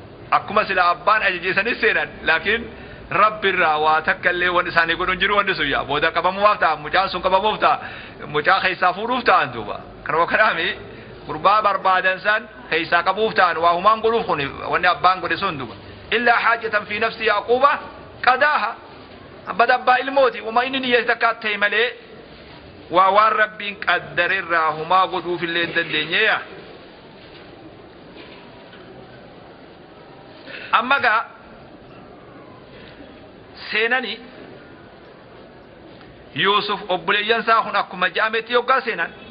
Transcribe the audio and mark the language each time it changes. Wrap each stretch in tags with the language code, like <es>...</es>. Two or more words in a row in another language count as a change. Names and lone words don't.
<om>Akkuma sila abbaan ajajeesanis seenan laakiin Rabbi irraa waa takka illee wanni isaanii godhu hin jiru wanni sun yaa booda qabamuuf ta'a mucaan sun qabamuuf ta'a mucaa keessaa fuudhuuf ta'an duuba. Kanuma kanaami gurbaa barbaadan san keessaa qabuuf ta'an waa humaan godhuuf kun wanni abbaan godhe sun duuba.</om> <ar>إلا حاجة في نفس يعقوب قضاها.</ar> <om>Abba dabbaa ilmooti. Uma inni niyya takka ta'e malee waa waan Rabbiin qaddare irraa humaa godhuuf illee hin dandeenye yaa. Amma gaa seenani Yuusuf obboleeyyan isaa kun akkuma ja'ametti yoggaa seenan.</om>